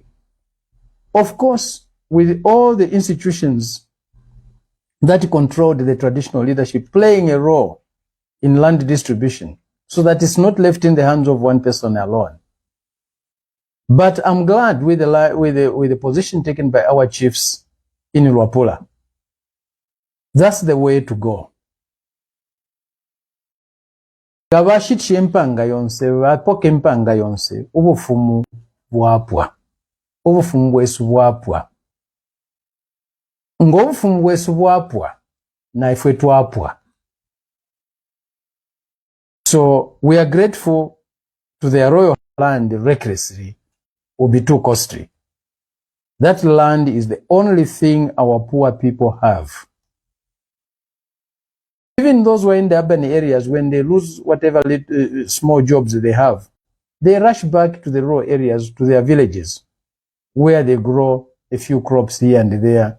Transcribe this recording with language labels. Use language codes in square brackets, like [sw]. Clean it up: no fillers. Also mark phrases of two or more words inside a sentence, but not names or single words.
[en] Of course, with all the institutions that controlled the traditional leadership playing a role in land distribution so that it's not left in the hands of one person alone. But I'm glad with the position taken by our chiefs in Luapula. That's the way to go. [bem] Gabashiti empanga yonse, bapoke empanga yonse, ubufumu bwapwa. Ubufumu bwesu bwapwa. Ngobufumu bwesu bwapwa, na ifwe twapwa. [en] So we are grateful to the royal land recklessly will be too costly. That land is the only thing our poor people have. Even those who are in the urban areas, when they lose whatever small jobs they have, they rush back to the rural areas, to their villages, where they grow a few crops here and there.